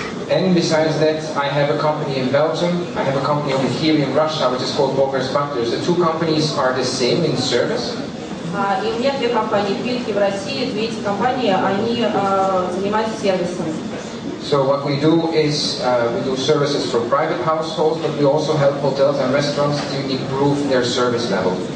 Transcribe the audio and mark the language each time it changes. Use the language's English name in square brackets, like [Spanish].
[English] And besides that, I have a company in Belgium. I have a company over here in Russia, which is called Bogартс Батлерс. The 2 companies are the same in service. [Russian] И у меня 2 компании в Бельгии, в России. 2 эти компании, они занимаются сервисом. [English] So what we do is we do services for private households, but we also help hotels and restaurants to improve their service level.